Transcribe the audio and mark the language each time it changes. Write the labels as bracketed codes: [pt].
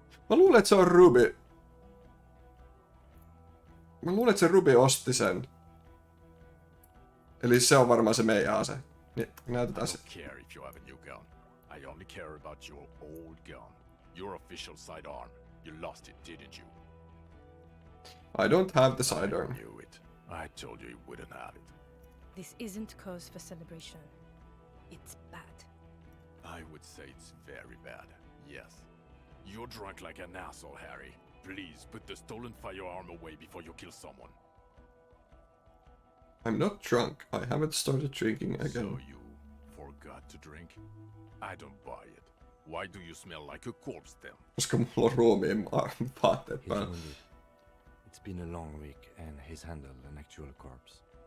[fi] Mä luulen, että se on Ruby. Mä luulen, että se Ruby osti sen. Eli se on varmaan se meidän ase. Niin, [en] I [fi] näytetään se. [en] don't care if you have a new gun. I only care about your old gun. Your official sidearm. You lost it, didn't you? I don't have the sidearm. I knew it. I told you wouldn't have it. This isn't cause for celebration. It's bad. I would say it's very bad. Yes. You're drunk like an asshole, Harry. Please put the stolen firearm away before you kill someone. I'm not drunk. I haven't started drinking again. So you forgot to drink? I don't buy it. Why do you smell like a corpse then? [fi] Koska mulla on ruumiin vaatteet [en] He's [fi] päällä. [en] wounded. It's been a long week, and he's handled an actual corpse.